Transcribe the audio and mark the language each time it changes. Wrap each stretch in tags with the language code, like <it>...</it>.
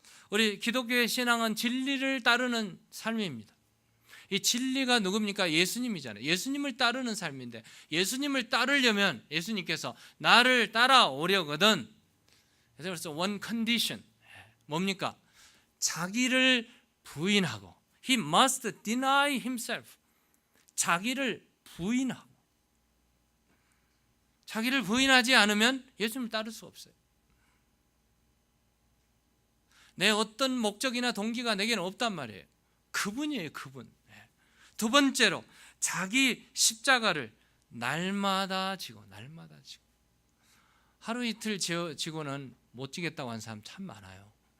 <ko>우리 기독교의 신앙은 진리를 따르는 삶입니다. 이 진리가 누굽니까? 예수님이잖아요. 예수님을 따르는 삶인데 예수님을 따르려면 예수님께서 나를 따라오려거든. 그래서</ko> <en>one condition</en> <ko>뭡니까? 자기를 부인하고</ko> <en>He must deny himself.</en> <ko>자기를 부인하고 자기를 부인하지 않으면 예수님을 따를 수 없어요. 내 어떤 목적이나 동기가 내게는 없단 말이에요. 그분이에요, 그분. 두 번째로 자기 십자가를 날마다 지고 하루 이틀 지고는 못 지겠다고 하는 사람 참 많아요.</ko>